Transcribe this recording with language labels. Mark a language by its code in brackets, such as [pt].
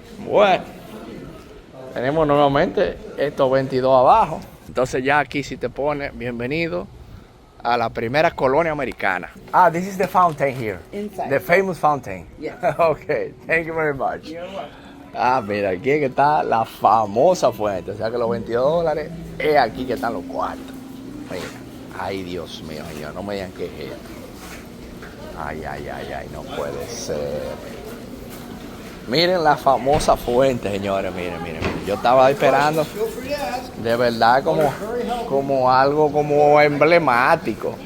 [es] Bueno, tenemos nuevamente estos 22 abajo. Entonces ya aquí si te pones, bienvenido a la primera colonia americana. [en] This is the fountain here. Inside. The famous fountain. Yes. Okay, thank you very much. [es] Mira, aquí es que está la famosa fuente. O sea que los $22 es aquí que están los cuartos. Mira, ay Dios mío, señor, no me digan que es esto. Ay, no puede ser. Miren la famosa fuente, señores, miren. Yo estaba esperando, de verdad, como algo como emblemático.